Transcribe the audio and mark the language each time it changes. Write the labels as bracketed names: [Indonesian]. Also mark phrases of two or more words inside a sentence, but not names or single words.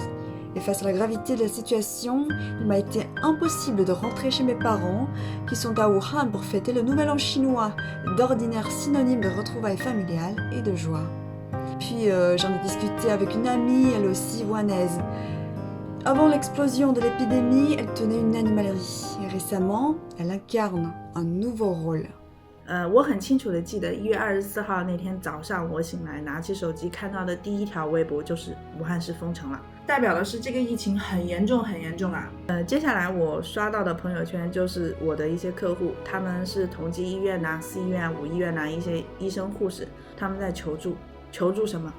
[French] Et face à la gravité de la situation, il m'a été impossible de rentrer chez mes parents, qui sont à Wuhan pour fêter le Nouvel An chinois, d'ordinaire synonyme de retrouvailles familiales et de joie. Puis j'en ai discuté avec une amie, elle aussi wuhanaise. Avant l'explosion de l'épidémie, elle tenait une animalerie. Et récemment, elle incarne un nouveau rôle. [Chinese] 我很清楚的记得1月24号那天早上，我醒来拿起手机看到的第一条微博就是武汉市封城了，代表的是这个疫情很严重很严重啊。接下来我刷到的朋友圈就是我的一些客户，他们是同济医院呐、4医院、5医院呐一些医生护士，他们在求助什么？